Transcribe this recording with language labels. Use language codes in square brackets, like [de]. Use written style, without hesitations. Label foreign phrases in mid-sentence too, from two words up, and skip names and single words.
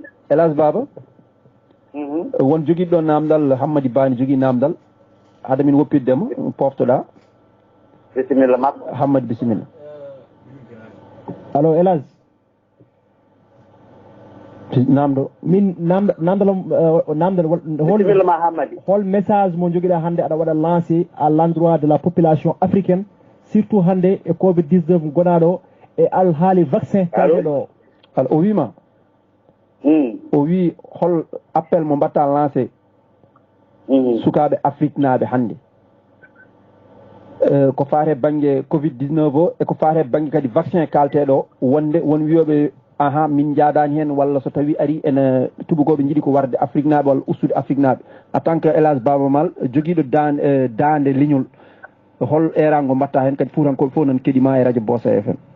[ff] Elas Baba won joguiɗo ɗo namdal Hammady Bani jogui namdal hade min woppiddemo poftoɗa bisimilla makko Hammady bisimilla allo Elas namdo min namdal bisimilla ma Hammady hol message mo joguiɗa hande aɗa waɗa [fr] lancé à l'endroit de la population africaine surtout [ff] hande e Covid-19 gonaɗo e alhaali vaccin kalɗeɗo o wima o wi hol appel mo mbatta lancé sukaɓe Afrique naaɓe hannde ko faate banggue Covid-19 o eko faate banggue kadi vaccin kalteɗo wonde won wiyoɓe min jaadani hen walla so tawi ari ene tubakoɓe jiiɗi ko warde Afrique naaɓe walla ustude Afrique naaɓe [fr] en tant que [ff] Elas Baba Mal joguiɗo dande leñol hol erago mbatta hen kadi fuutankoɓe fof nan keeɗima e radio Bossa FM